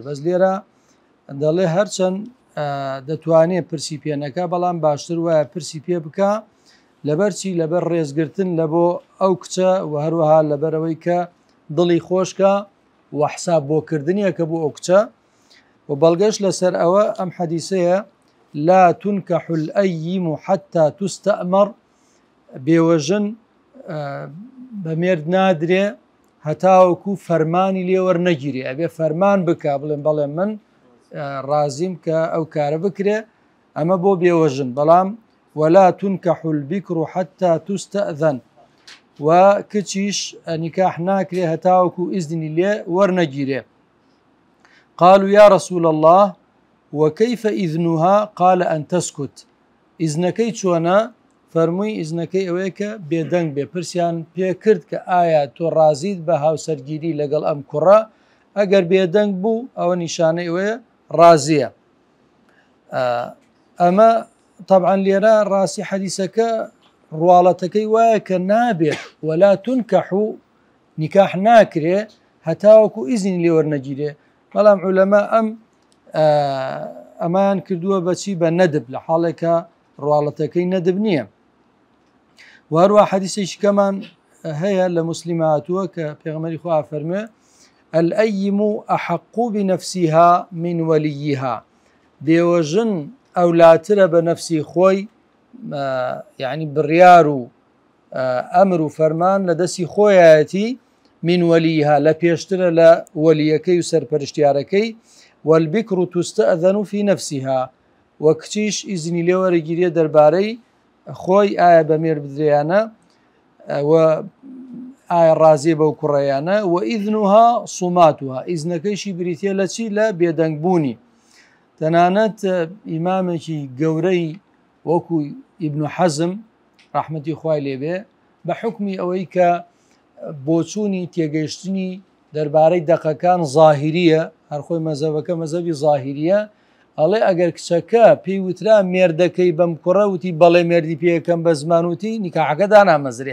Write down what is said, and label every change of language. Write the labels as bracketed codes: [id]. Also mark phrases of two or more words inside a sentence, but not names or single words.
[ckb] بەس لێرە دەڵێ هەرچەند دەتوانێت پرسی پێنەکە، بەڵام باشتر وایە پرسی پێ بکە لەبەرچی لەبەر ڕێزگرتن لە بۆ ئەو کچە و هەروەها لەبەرەوەی کە دڵی خۆشکە و حساب بۆکردنیە کە بۆ ئەو کچە. و بەڵگەش لەسەر ئەوە ئەم حەدیسەیە [ar] لا تنكح الأيم حتى تستأمر، [ckb] بێوەژن بەمێرد نادرێ هەتاوەکو فەرمانی لێوەرنەگیرێ، ئەبێ فەرمان بکە بڵێن بەڵێ من ڕازیم کە ئەو کارە بکرێ، ئەمە بۆ بێوەژن. [ar] بەڵام ولا تنكح البكر حتى تستأذن، [ckb] و کچیش نیکاح ناکرێ هەتاوەکو ئیزنی لێ وەرنەگیرێ. [ar] قالوا يا رسول الله وكيف إذنها؟ قال أن تسكت. [ckb] إذنكي چۆنە؟ فەرمووی ئیزنەکەی ئەوەیە کە بێدەنگ بێ. پرسیان پێ کرد کە ئایا تۆ ڕازیت بە هاوسەرگیری لەگەڵ ئەم کوڕە؟ ئەگەر بێدەنگ بوو ئەوە نیشانەی ئەوەیە ڕازیە. ئەمە طبعاً لێرە ڕاستی حەدیسەکە ڕواڵەتەکەی وایە کە نابێت [ar] ولا تنكح، [ckb] نیکاح ناکرێ هەتاوەکو ئیزنی لێوەرنەگیرێ. بەڵام عولەما ئەمان کردووە بەچی بە نەدب، لە حاڵێکە ڕواڵەتەکەی نەدب نییە. وهروە حەدیسێکی کەمان هەیە لە موسلیم هاتووە کە پێغەمبەری خوا فەرمووێ [ar] الأيم أحق بنفسها من وليها، [ckb] بێوەژن ئەولاترە بە نەفسی خۆی، یعنی بڕیار و ئەمر و فەرمان لە دەستی خۆیەتی، [ar] من وليها [ckb] لە پێشترە لە وەلیەکەی و سەرپەرشتیارەکەی. [ar] والبكر تستأذن في نفسها، [ckb] وەکچیش ئیزنی لێوەرەگیرێ دەربارەی خۆی، ئایا بەمێر بدرێیانە و ئایا ڕازیە بەو کوڕەیانە. و [ar] ئیذنها صوماتها، [ckb] ئیزنەکەیشی بریتە لە چی؟ لە بێدەنگبوونی. تەنانەت ئیمامێکی گەورەی وەکو ئیبن حەزم ڕەحمەتی خوای لێبێ بە حکمی ئەوەی کە بۆچوونی تێگەیشتنی دەربارەی دەقەکان زاهیریە، هەرخۆی مەزەبەکە مەزەبی زاهیریە، ئەڵێ ئەگەر کچەکە پێی وترا مێردەکەی بەم کوڕە وتی بەڵێ مێردی پێیەکەم بە زمانوتی نیکاحەکە دانامەزرێ.